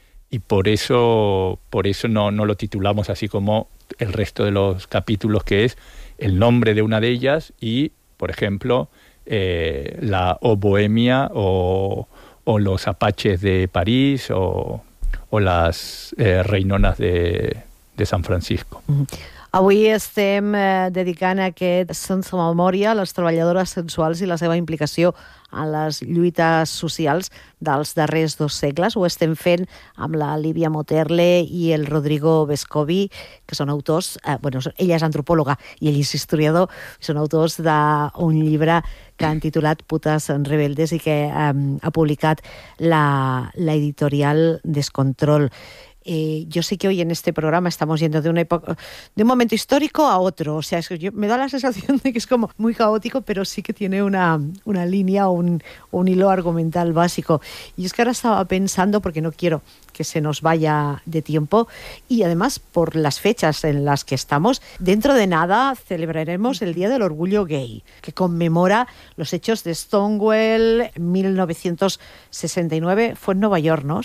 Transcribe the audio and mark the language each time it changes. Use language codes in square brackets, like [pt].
[es] y por eso no lo titulamos así como el resto de los capítulos, que es el nombre de una de ellas y, por ejemplo, la O Bohemia o los apaches de París o las reinonas de San Francisco. [ca] Avui estem dedicant aquest Sense Memòria a les treballadores sexuals i la seva implicació en les lluites socials dels darrers dos segles. Ho estem fent amb la Lívia Moterle i el Rodrigo Vescovi, que són autors, ella és antropòloga i ell és historiador, són autors d'un llibre que han titulat Putes Rebeldes i que ha publicat la editorial Descontrol. [es] Yo sé que hoy en este programa estamos yendo de una época, de un momento histórico a otro. O sea, me da la sensación de que es como muy caótico, pero sí que tiene una línea o un hilo argumental básico. Y es que ahora estaba pensando, porque no quiero que se nos vaya de tiempo, y además por las fechas en las que estamos, dentro de nada celebraremos el Día del Orgullo Gay, que conmemora los hechos de Stonewall 1969. Fue en Nueva York, ¿no?